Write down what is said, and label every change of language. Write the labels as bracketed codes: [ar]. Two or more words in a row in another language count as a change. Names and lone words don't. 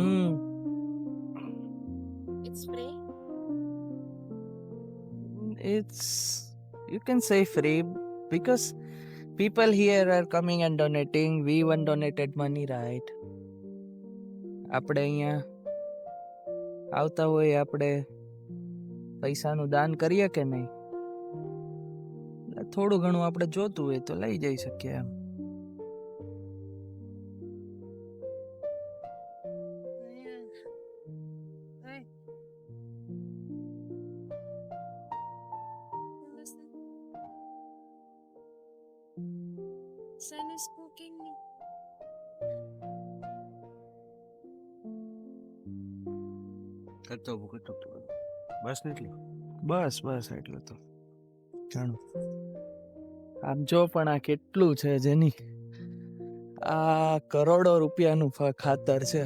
[en] It's spray. It's, you can say free, because people here are coming and donating. We even donated money, right? [gu] આપણે અહીંયા આવતા હોય આપણે પૈસાનું દાન કરીએ કે નહીં, થોડું ઘણું આપણે જોતું હોય તો લઈ જઈ શકીએ એમ. [en] Sun is cooking me. [gu] બસ એટલું. બસ એટલું તો જાણું. આમ જો પણ આ કેટલું છે જેની, આ કરોડો રૂપિયાનું ખાતર છે.